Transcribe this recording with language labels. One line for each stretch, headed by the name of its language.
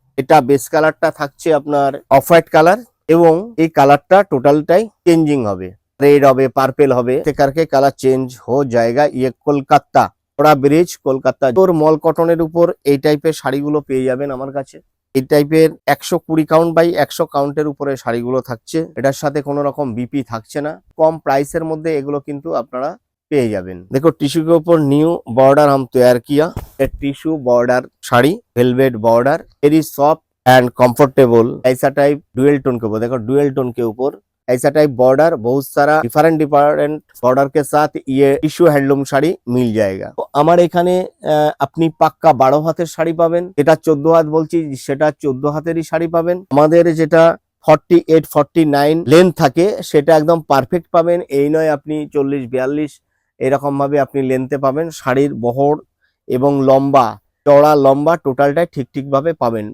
Bangla: এটা বেস কালারটা থাকছে আপনার অফ হোয়াইট কালার এবং এই কালারটা টোটালটাই চেঞ্জিং হবে, रेड হবে, পার্পেল হবে, करके কালার চেঞ্জ
Hindi: हो जाएगा।
Bangla: ये কলকাতা ওরা ব্রিজ কলকাতা তোর মল কটনের উপর এই টাইপের শাড়িগুলো পেয়ে যাবেন আমার কাছে। এই টাইপের 120 কাউন্ট বাই 100 কাউন্টের উপরে শাড়িগুলো থাকছে, এটার সাথে কোনো রকম বিপি থাকছে না, কম প্রাইসের মধ্যে এগুলো কিন্তু আপনারা পেয়ে যাবেন।
Hindi: देखो टिश्यू के ऊपर न्यू बॉर्डर हम तैयार किया, tissue border sari, velvet border, very soft and comfortable, ऐसा टाइप डुअल टोन के ऊपर, देखो डुअल टोन के ऊपर ऐसा टाइप बॉर्डर, बहुत सारा डिफरेंट बॉर्डर के साथ ये टिश्यू हैंडलूम শাড়ি मिल जाएगा।
Bangla: তো আমার এখানে আপনি পাক্কা 12 হাতের শাড়ি পাবেন, এটা 14 হাত বলছি, সেটা 14 হাতেরই শাড়ি পাবেন। আমাদের যেটা 48 49 লেন্থ থাকে সেটা একদম পারফেক্ট পাবেন, এই নয় আপনি 40 42 এরকম ভাবে আপনি লেন্থে পাবেন। শাড়ির বহর এবং লম্বা, চওড়া লম্বা টোটালটাই ঠিক ভাবে পাবেন।